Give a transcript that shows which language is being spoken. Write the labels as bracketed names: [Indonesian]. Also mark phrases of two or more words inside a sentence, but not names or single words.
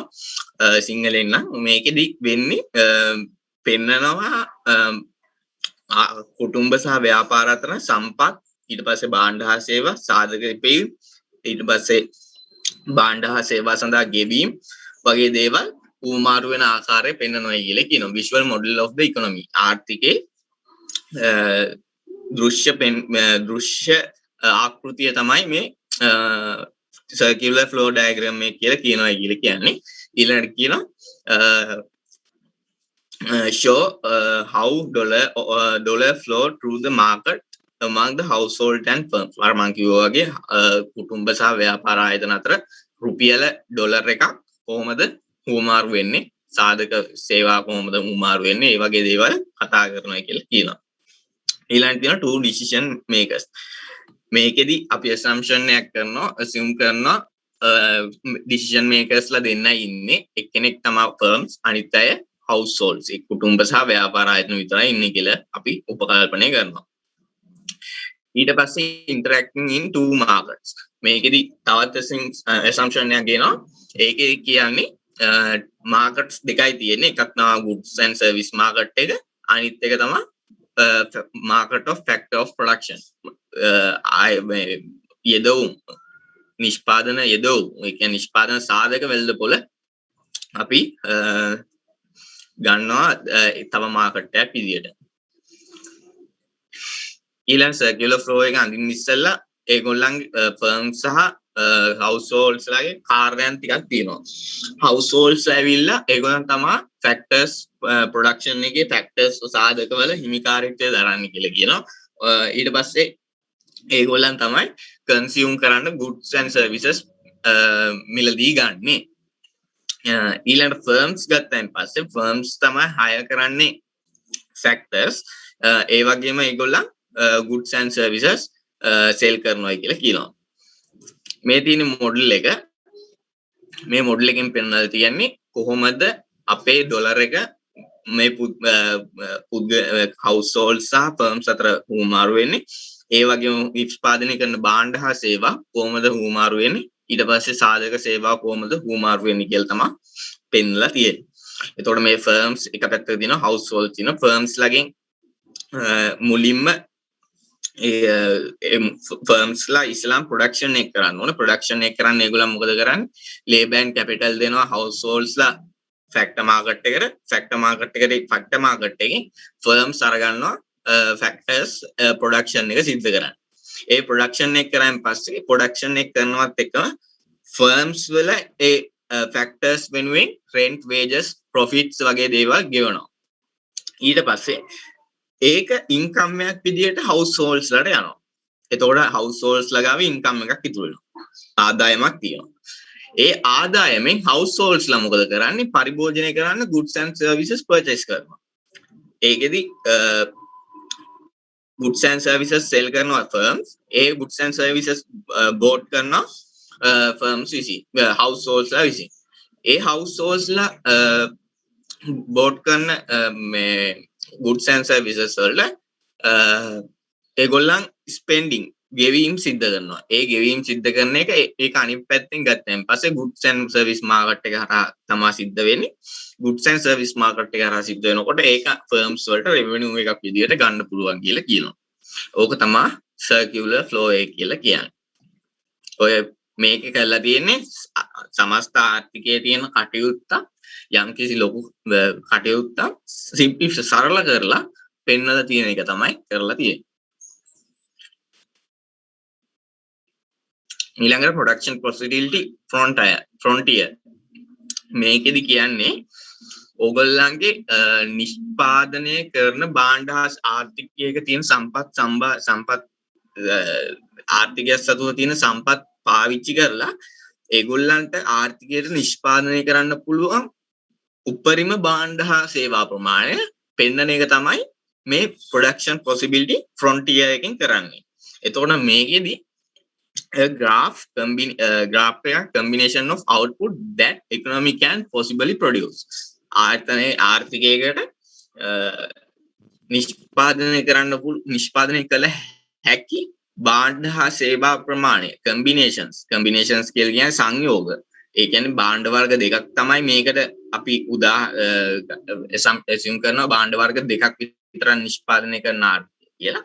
[Sinhala] සිංහලෙන් නම් මේකෙදි වෙන්නේ පෙන්නනවා කුටුම්බ සහ ව්‍යාපාර අතර සම්පත්, ඊට පස්සේ භාණ්ඩ හා සේවා සාධක ඉපැයීම්, ඊට පස්සේ භාණ්ඩ හා සේවා සඳහා ගෙවීම් වගේ දේවල් උමාරු වෙන ආකාරය පෙන්වනවා කියලා කියනවා. [English] visual model of the economy. [Sinhala] ආර්ථිකේ දෘශ්‍ය ආකෘතිය තමයි මේ [English] circular flow diagram [Sinhala] එක කියලා කියන්නේ. ඊළඟට කියනවා [English] show how dollar flow through the market among the household and firms. [Sinhala] අර මං කිව්වා වගේ කුටුම්බ සහ ව්‍යාපාර ආයතන අතර රුපියල ඩොලර් එකක් කොහොමද හුවමාරු වෙන්නේ, සාධක සේවා කොහොමද හුවමාරු වෙන්නේ, ඒ වගේ දේවල් කතා කරනවා කියලා කියනවා. ඊළඟට තියෙනවා [English] two decision makers. [Sinhala] මේකෙදි අපි assumption එකක් assume කරනවා [English] decision makers [Sinhala] ලා දෙන්නයි ඉන්නේ. එක්කෙනෙක් තමයි firms, අනිත් අය households. ඒ කුටුම්බ සහ ව්‍යාපාර ආයතන විතරයි ඉන්නේ කියලා අපි උපකල්පනය කරනවා. ඊට පස්සේ [English] interacting in two markets. [Sinhala] මේකෙදි තවත් assumption එකක් ගේනවා. ඒකේ කියන්නේ markets දෙකයි තියෙන්නේ. එකක් තමයි [English] goods and service market [Sinhala] එක, අනිත් එක තමයි [English] market of factor of production. [Sinhala] යෙදවුම් නිෂ්පාදන යෙදවුම්, ඒ කියන්නේ නිෂ්පාදන සාධක වෙළඳපොළ අපි ගන්නවා තව මාකට් එකක් විදියට. ඊළඟ [English] circular flow [Sinhala] එක අඳින්න ඉස්සෙල්ලා ඒගොල්ලන්ගේ ෆර්ම්ස් සහ households ලගේ කාර්යයන් ටිකක් තියෙනවා. households ඇවිල්ලා ඒගොල්ලන් තමයි [English] factors production [Sinhala] එකේ factors සාධකවල හිමිකාරීත්වය දරන්නේ කියලා කියනවා. ඊට පස්සේ ඒගොල්ලන් තමයි consume කරන්න [English] goods and services [Sinhala] මිලදී ගන්නෙ. ඊළඟ firms ගත්තයින් පස්සේ firms තමයි hire කරන්නේ factors. ඒ වගේම ඒගොල්ලන් [English] goods and services sell [Sinhala] කරනවා කියලා කියනවා. මේ තියෙන මොඩල් එක මේ මොඩල් එකෙන් පෙන්වලා තියන්නේ කොහොමද අපේ ඩොලර් එක මේ household සහ firms අතර හුවමාරු වෙන්නේ. ඒ වගේම නිෂ්පාදනය කරන භාණ්ඩ හා සේවා කොහොමද හුවමාරු වෙන්නේ. ඊට පස්සේ සාධක සේවා කොහොමද හුවමාරු වෙන්නේ කියලා තමයි පෙන්වලා තියෙන්නේ. එතකොට මේ firms එක පැත්තක තියෙනවා household තියෙනවා firms ලගෙන් මුලින්ම firms ලා ඉස්ලාම් production එක කරන්න ඕන. production එක කරන්න ඒගොල්ලන් මොකද කරන්නේ? [English] labor and capital දෙනවා households ලා factor market එකට. factor market [Sinhala] එකෙන් firms අරගන්නවා [English] factors production [Sinhala] එක සිද්ධ කරන්න. ඒ production එක කරාන් පස්සේ production එක කරනවත් එක්කම firms වල ඒ factors වෙනුවෙන් [English] rent wages profits [Sinhala] වගේ දේවල් ගෙවනවා. ඊට පස්සේ ඒක income එකක් විදියට households වලට යනවා. එතකොට households ළඟාව income එකක් ඉතුරු වෙනවා. ආදායමක් තියෙනවා. ඒ ආදායමෙන් households ලා මොකද කරන්නේ? පරිභෝජනය කරන්න [English] goods and services purchase [Sinhala] කරනවා. ඒකෙදි [English] goods and services sell [Sinhala] කරනවා firms. [English] ඒ goods and services bought කරනවා firms විසින් households [Sinhala] ලා විසින්. ඒ households ලා bought කරන මේ [English] goods and services [Sinhala] වල ඒගොල්ලන් spending ගෙවීම් සිද්ධ කරනවා. ඒ ගෙවීම් සිද්ධ කරන එක ඒක අනිත් පැත්තෙන් ගත්තන් පස්සේ [English] goods and service market [Sinhala] එක හරහා තමයි සිද්ධ වෙන්නේ. [English] goods and service market [Sinhala] එක හරහා සිද්ධ වෙනකොට ඒක firms වලට revenue එකක් විදියට ගන්න පුළුවන් කියලා කියනවා. ඕක තමයි [English] circular flow [Sinhala] එක කියලා කියන්නේ. ඔය මේක කරලා තියෙන්නේ සමස්ත ආර්ථිකයේ තියෙන කටයුත්ත යම්කිසි ලොකු කටයුත්තක් සිම්ප්ලි සරල කරලා පෙන්වලා තියෙන එක තමයි කරලා තියෙන්නේ. ඊළඟට [English] production possibility frontier [Sinhala] මේකෙදි කියන්නේ ඕගොල්ලන්ගේ නිෂ්පාදනය කරන භාණ්ඩ හා ආර්ථිකයක තියෙන සම්පත් ආර්ථිකය සතුව තියෙන සම්පත් පාවිච්චි කරලා ඒගොල්ලන්ට ආර්ථිකයට නිෂ්පාදනය කරන්න පුළුවන් උපරිම භාණ්ඩ හා සේවා ප්‍රමාණය පෙන්වන එක තමයි මේ [English] production possibility frontier [Sinhala] එකෙන් කරන්නේ. එතකොට මේකෙදි [English] graph එකක් combination of output that economy can possibly produce. [Sinhala] ආර්ථිකයකට නිෂ්පාදනය කළ හැකි භාණ්ඩ හා සේවා ප්‍රමාණය combinations කියලා කියන්නේ සංයෝග. ඒ කියන්නේ භාණ්ඩ වර්ග දෙකක් තමයි මේකට අපි assume කරනවා භාණ්ඩ වර්ග දෙකක් විතර නිෂ්පාදනය කරන ආර්ථිකය කියලා.